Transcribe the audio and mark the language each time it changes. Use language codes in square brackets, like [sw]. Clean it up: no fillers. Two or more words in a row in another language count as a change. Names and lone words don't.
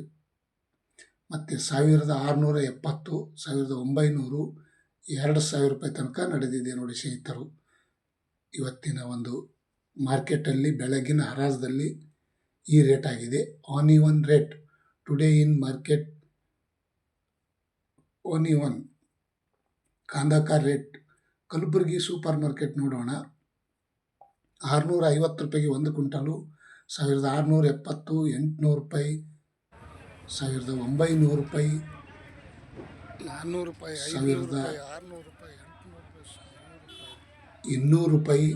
[kn] ಮತ್ತು 1670, 1900, 2000 ರೂಪಾಯಿ ತನಕ ನಡೆದಿದೆ ನೋಡಿ ಸ್ನೇಹಿತರು. ಇವತ್ತಿನ ಒಂದು ಮಾರ್ಕೆಟಲ್ಲಿ ಬೆಳಗಿನ ಹರಾಜದಲ್ಲಿ ಈ ರೇಟ್ ಆಗಿದೆ. [en] Onion rate today in market. [hi] ऑनियन कांदा का [kn] ರೇಟ್ ಕಲಬುರಗಿ ಸೂಪರ್ ಮಾರ್ಕೆಟ್ ನೋಡೋಣ. 650 ರೂಪಾಯಿಗೆ 1 ಕ್ವಿಂಟಲು, 1670, 800 ರೂಪಾಯಿ, 1900 ರೂಪಾಯಿ, 400 ರೂಪಾಯಿ, 1600 ರೂಪಾಯಿ, 200 ರೂಪಾಯಿ.